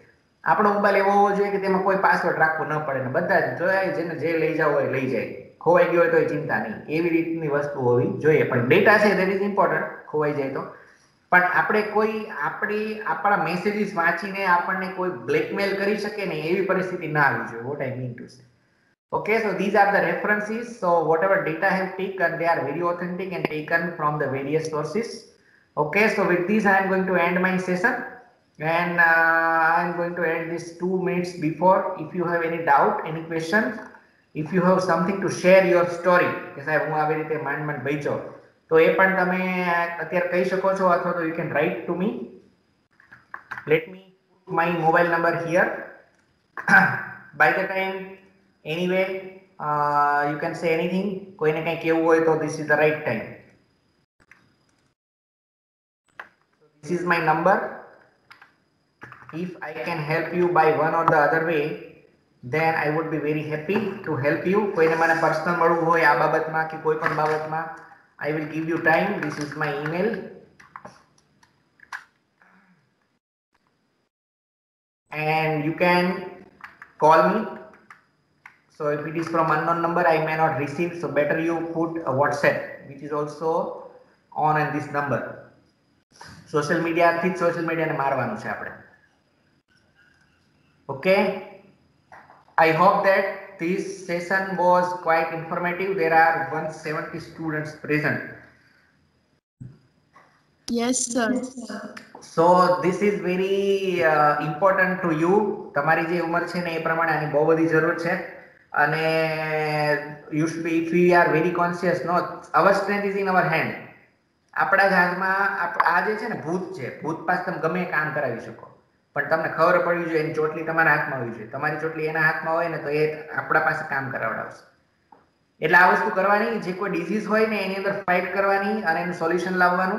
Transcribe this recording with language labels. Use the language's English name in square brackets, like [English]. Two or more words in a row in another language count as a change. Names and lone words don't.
[Gujarati] આપણો મોબાઈલ એવો હોવો જોઈએ કે તેમાં કોઈ પાસવર્ડ રાખવો ન પડે, ને બધા જ જોયા જેને જે લઈ જાવ હોય લઈ જાય. ખોવાઈ ગયો હોય તો ચિંતા નહીં, એવી રીતની વસ્તુ હોવી જોઈએ. પણ ડેટા છે [English] that is important, [Gujarati] ખોવાઈ જાય તો. પણ આપણે આપણા મેસેજીસ વાંચીને આપણને કોઈ બ્લેકમેલ કરી શકે ને એવી પરિસ્થિતિ ના આવી જોઈએ. [English] what I mean to say. Okay, so these are the references. So whatever data I have taken, they are very authentic and taken from the various sources. Okay, so with this I am going to end my session, and I am going to end this 2 minutes before. If you have any doubt, any question, if you have something to share your story [Gujarati] કે સાહેબ હું આવી રીતે માંડ બચ્યો, તો એ પણ તમે અત્યારે કહી શકો છો, અથવા તો [English] you can write to me. Let me put my mobile number here. By the time anyway you can say anything, [Gujarati] કોઈને કંઈ કહેવું હોય તો [English] this is the right time. This is my number. If I can help you by one or the other way, then I would be very happy to help you. [Gujarati] કોઈને મને પર્સનલ મળવું હોય આ બાબતમાં કે કોઈ પણ બાબતમાં, [English] I will give you time. This is my email. And you can call me. So if it is from unknown number, I may not receive. So better you put a WhatsApp, which is also on this number. Social media [Gujarati] થી [English] social media [Gujarati] ને મારવાનું છે આપણે. [English] Okay. I hope that this session was quite informative. There are 170 students present. Yes, sir. So this is very important to you. [Gujarati] તમારી જે ઉંમર છે ને એ પ્રમાણે આની બહુ બધી જરૂર છે, અને [English] you should be, if we are very conscious, no, our strength is in our hand. [Gujarati] આપણા જ હાથમાં આ જે છે ને ભૂત છે, ભૂત પાસે તમે ગમે કામ કરાવી શકો, પણ તમને ખબર પડવી જોઈએ એની ચોટલી તમારા હાથમાં હોવી જોઈએ. તમારી ચોટલી એના હાથમાં હોય ને તો એ આપણા પાસે કામ કરાવડાવશે. એટલે આ વસ્તુ કરવાની, જે કોઈ ડિઝીઝ હોય ને એની અંદર ફાઇટ કરવાની અને એનું સોલ્યુશન લાવવાનું.